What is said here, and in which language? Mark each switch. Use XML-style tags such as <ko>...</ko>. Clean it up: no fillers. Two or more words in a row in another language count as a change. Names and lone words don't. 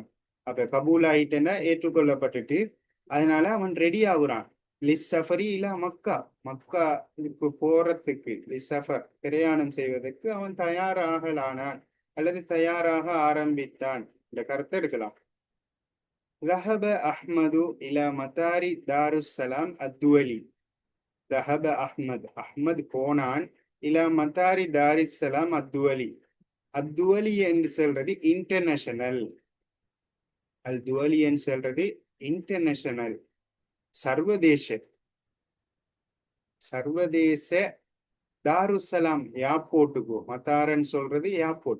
<ta>அப்ப கபூல் ஆயிட்டேன்னா ஏற்றுக்கொள்ளப்பட்டுட்டு, அதனால அவன் ரெடி ஆகுறான். லிஸ் சஃபரி இல்ல மக்கா, மக்கா போறதுக்கு லிஸ் சஃபர் பிரயாணம் செய்வதற்கு அவன் தயாராகலானான் அல்லது தயாராக ஆரம்பித்தான். இந்த கருத்தை எடுக்கலாம்.</ta> <ar>ذهب أحمد إلى مطار دار السلام الدولي. ذهب أحمد، أحمد போனான் إلى مطار دار السلام الدولي.</ar> <ta>அத்துவலி என்று சொல்றது இன்டர்நேஷனல். அல் துவலி என்று சொல்றது இன்டர்நேஷனல், சர்வதேச. சர்வதேச தாருசலாம் ஏர்போர்ட்டுக்கு, மத்தாரன் சொல்றது ஏர்போர்ட்.</ta>